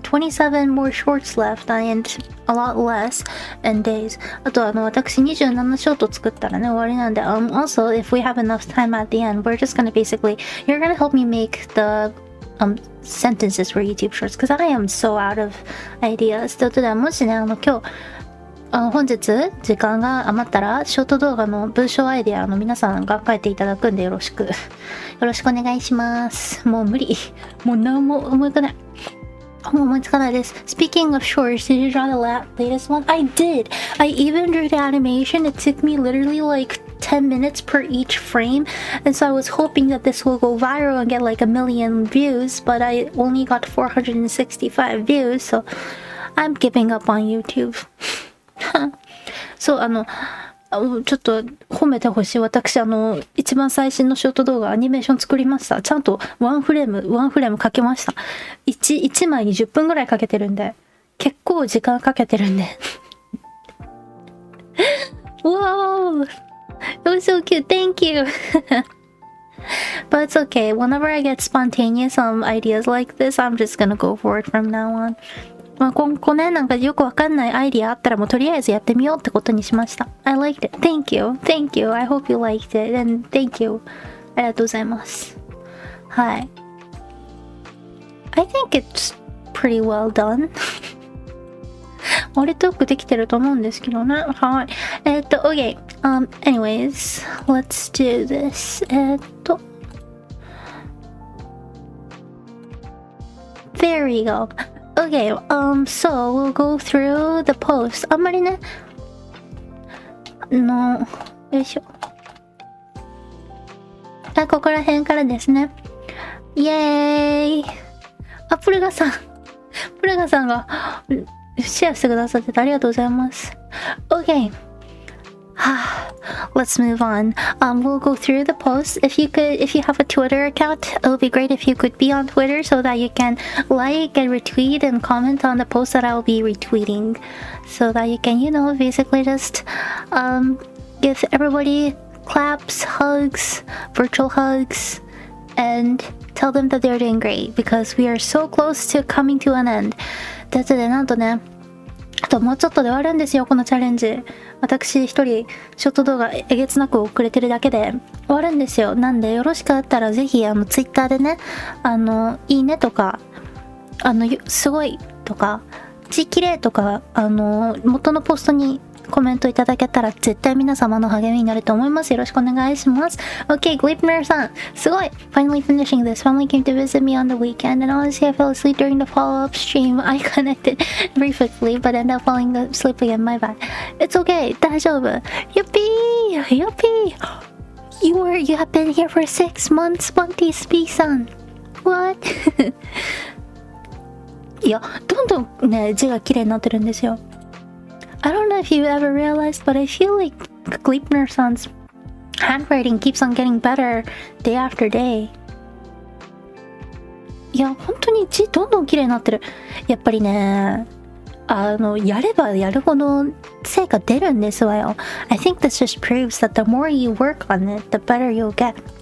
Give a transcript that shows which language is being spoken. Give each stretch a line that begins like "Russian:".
English: 27 more shorts left and a lot less in days.
Japanese: あと私27ショート作ったらね終わりなんで、
English: also if we have enough time at the end, we're just gonna basically, you're gonna help me make the sentences for YouTube shorts because I am so out of ideas.
Japanese: ということで、もしね今日本日時間が余ったらショート動画の文章アイデア皆さん考えていただくんでよろしくお願いします。もう無理、もう何も思いつかないです。
English: Speaking of shorts, did you draw the latest one? I did. I even drew the animation. It took me literally like 10 minutes per each frame, and so I was hoping that this will go viral and get like 1 million views, but I only got 465 views, so I'm giving up on YouTube.
Japanese: そうちょっと褒めてほしい。私一番最新のショート動画アニメーション作りました。ちゃんとワンフレームかけました。1枚に10分ぐらいかけてるんで、結構時間かけてるんでWow!
English: It was so cute. Thank you. But it's okay. Whenever I get spontaneous ideas like this, I'm just gonna go for it from now on.
Japanese: まあ、今後ね、なんかよくわかんないアイディアあったらもうとりあえずやってみようってことにしました。
English: I liked it. Thank you. Thank you. I hope you liked it. And thank you.
Japanese: ありがとうございます。はい。
English: I think it's pretty well done.
Japanese: 割とよくできてると思うんですけどね。
English: はい。Okay. Anyways, let's do this. There we go.Okay, so we'll go through the post.
Japanese: あんまりね、よいしょ。ここら辺からですね。イエーイ。プルガさんがシェアしてくださっててありがとうございます。
English: Okay. Let's move on. We'll go through the posts. If you have a Twitter account, it would be great if you could be on Twitter so that you can like and retweet and comment on the posts that I'll be retweeting, so that you can, basically just give everybody claps, hugs, virtual hugs, and tell them that they're doing great because we are so close to coming to an end.
Japanese: ということで、なんとね、あともうちょっとで終わるんですよ、このチャレンジ。私一人ショート動画えげつなく遅れてるだけで終わるんですよ。なんでよろしかったらぜひツイッターでね、いいねとかすごいとか字綺麗とか元のポストにコメントいただけたら絶対皆様の励みになると思います。よろしくお願いします。
English: Okay, Glipner さん、
Japanese: すごい
English: Finally finishing this. Family came to visit me on the weekend and honestly I fell asleep during the follow-up stream. I connected briefly but ended up falling asleep again. My bad. It's okay. 大丈夫。Yuppie! You have been here for 6 months, Bunty Speak さん。What?
Japanese: いや、どんどんね、字が綺麗になってるんですよ。
English: I don't know if you ever realized, but I feel like Gleipner-san's handwriting keeps on getting better day after day.
Japanese: いや、本当に字どんどん綺麗になってる。やっぱりね、やればやるほど成果出るんですわよ。
English: I think this just proves that the more you work on it, the better you'll get.